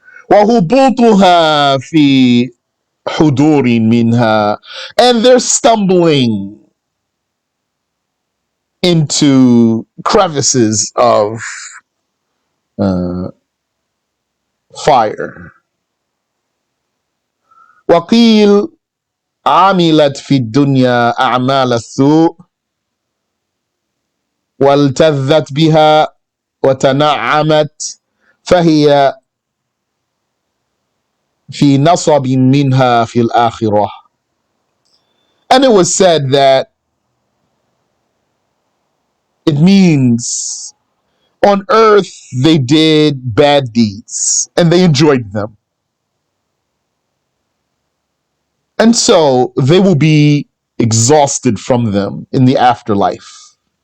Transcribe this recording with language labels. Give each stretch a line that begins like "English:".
Arabic: وهبوطها في حضور منها,
English: and they're stumbling into crevices of fire.
Arabic: وقيل عملت في الدنيا أعمال السوء والتذت بها وتنعمت فهي في نصب منها في الآخرة.
English: And it was said that it means on earth they did bad deeds and they enjoyed them. And so they will be exhausted from them in the afterlife.